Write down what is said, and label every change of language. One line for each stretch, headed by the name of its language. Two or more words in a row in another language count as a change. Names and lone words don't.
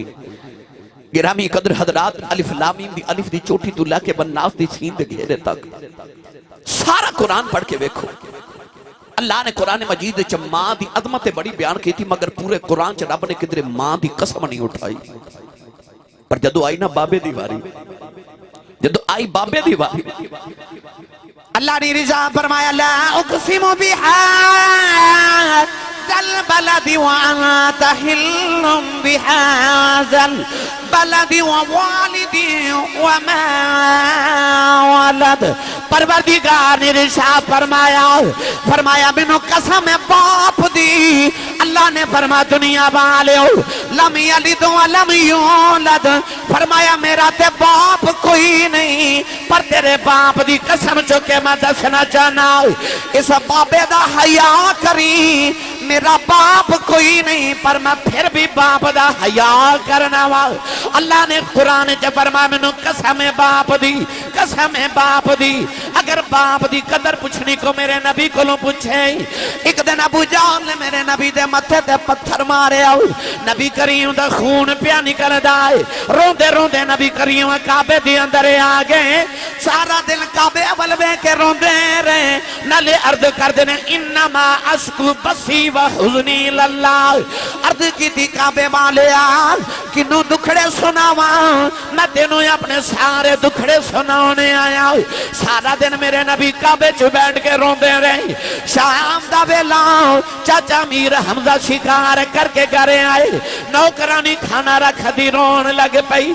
Punjabi: ਗਿਰਾਮੀ ਕਦਰ ਹਜ਼ਰਾਤ,
Arabic: ألف لام ميم
Punjabi: ਦੀ ਅਲਿਫ਼ ਦੀ ਚੋਟੀ ਤੋ ਲੈਕੇ ਬੰਨਾਸ ਦੀ ਸੀਨ ਦੇ ਘੇਰੇ ਤਕ ਸਾਰਾ ਕੁਰਾਨ ਪੜ੍ਹ ਕੇ ਵੇਖੋ। ਅੱਲਾਹ ਨੇ ਕੁਰਾਨ ਮਜੀਦ ਚ ਮਾਂ ਦੀ ਅਜ਼ਮਤ ਬੜੀ ਬਯਾਨ ਕੀ ਥੀ, ਮਗਰ ਪੂਰੇ ਕੁਰਾਨ ਚ ਰੱਬ ਨੇ ਕਿਧਰੇ ਮਾਂ ਦੀ ਕਸਮ ਨਹੀਂ ਉਠਾਈ। ਪਰ ਜਦੋਂ ਆਈ ਨਾ ਬਾਬੇ ਦੀ ਵਾਰੀ, ਜਦੋਂ ਆਈ ਬਾਬੇ ਦੀ ਵਾਰੀ, ਅੱਲਾਹ ਨੇ ਰਿਜ਼ਾ ਫ਼ਰਮਾਇਆ
Arabic: لا أقسم بهذا البلد وأنت حل بهذا البلد ووالد وما ولد.
Punjabi: ਪਰਵਰਦਿਗਾਰ ਨੇ ਇਰਸ਼ਾਦ ਫ਼ਰਮਾਇਆ ਮੈਨੂੰ ਕਸਮ ਹੈ ਬਾਪ ਦੀ। ਅੱਲਾਹ ਨੇ ਫ਼ਰਮਾ ਦੁਨੀਆ ਵਾਲੇ
Arabic: لم يلد ولم يولد,
Punjabi: ਫ਼ਰਮਾਇਆ ਮੇਰਾ ਤੇ ਬਾਪ ਕੋਈ ਨਹੀਂ, ਪਰ ਤੇਰੇ ਬਾਪ ਦੀ ਕਸਮ ਚੁੱਕੇ ਮੈਂ ਦੱਸਣਾ ਚਾਹਨਾ ਇਸ ਬਾਬੇ ਦਾ ਹਯਾ ਕਰੀ। ਮੇਰਾ ਬਾਪ ਕੋਈ ਨਹੀਂ ਪਰ ਮੈਂ ਫਿਰ ਭੀ ਬਾਪ ਦਾ ਹਯਾ ਕਰਨਾ ਵਾ। ਅੱਲਾਹ ਨੇ ਕੁਰਾਨ ਚ ਫ਼ਰਮਾਇਆ ਮੈਨੂੰ ਕਸਮ ਹੈ ਬਾਪ ਦੀ, ਕਸਮ ਹੈ ਬਾਪ ਦੀ। ਅਗਰ ਬਾਪ ਦੀ ਕਦਰ ਪੁੱਛਣੀ ਕੋ ਮੇਰੇ ਨਬੀ ਕੋਲੋਂ ਪੁੱਛੇ। ਇੱਕ ਦਿਨ ਅਬੂ ਜਹਲ ਨੇ ਮੇਰੇ ਨਬੀ ਦੇ ਮੱਥੇ ਤੇ ਪੱਥਰ ਮਾਰੇ, ਨਬੀ ਕਰੀਮ ਦਾ ਖ਼ੂਨ ਪਿਆ ਨਿਕਲਦਾ ਹੈ। ਰੋਂਦੇ ਰੋਂਦੇ ਨਬੀ ਕਰੀਮ ਕਾਬੇ ਦੇ ਅੰਦਰ ਆ ਗਏ, ਸਾਰਾ ਦਿਨ ਕਾਬੇ ਅਵਲ ਵੇ ਕੇ ਰੋਂਦੇ ਰਹੇ, ਨਾਲੇ ਅਰਜ਼ ਕਰਦੇ ਨੇ
Arabic: إنما أشكو بثي وحزني إلى الله.
Punjabi: ਅਰਜ਼ ਕੀਤੀ ਕਾਬੇ ਵਾਲੇ ਯਾਰ ਕਿਨੂੰ ਦੁੱਖੜੇ ਸੁਣਾਵਾਂ, ਮੈਂ ਤੈਨੂੰ ਆਪਣੇ ਸਾਰੇ ਦੁੱਖੜੇ ਸੁਣਾਨੇ ਆਇਆ। ਸਾਰਾ ਦਿਨ ਮੇਰੇ ਨਬੀ ਕਾਬੇ ਚ ਬੈਠ ਕੇ ਰੋਂਦੇ ਰਹੇ। ਸ਼ਾਮ ਦਾ ਵੇਲਾ ਚਾਚਾ ਮੀਰ ਹਮਜ਼ਾ ਸ਼ਿਕਾਰ ਕਰਕੇ ਘਰ ਆਏ, ਨੌਕਰਾਨੀ ਖਾਣਾ ਰੱਖ ਦੀ, ਰੋਣ ਲੱਗ ਪਈ।